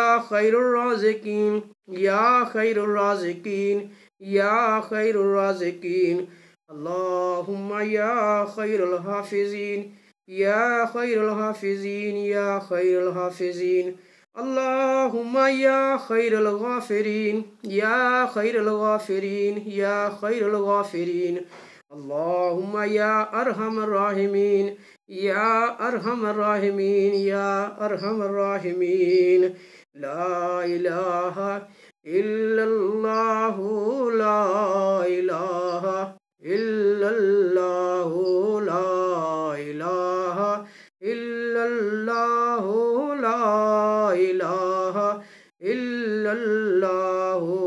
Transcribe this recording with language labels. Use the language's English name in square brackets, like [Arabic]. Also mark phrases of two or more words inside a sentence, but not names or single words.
[Arabic] خیر الرازقین یا خیر الرازقین یا خیر الرازقین اللہم یا خیر الحافظین یا خیر الحافظین یا خیر الحافظین اللہم یا خیر الغافرین یا خیر الغافرین یا خیر الغافرین اللہم یا ارحم الراحمین یا ارحم الراحمین یا ارحم الراحمین لا الہ الا اللہ لا الہ الا اللہ لا الہ الا اللہ لا الہ الا اللہ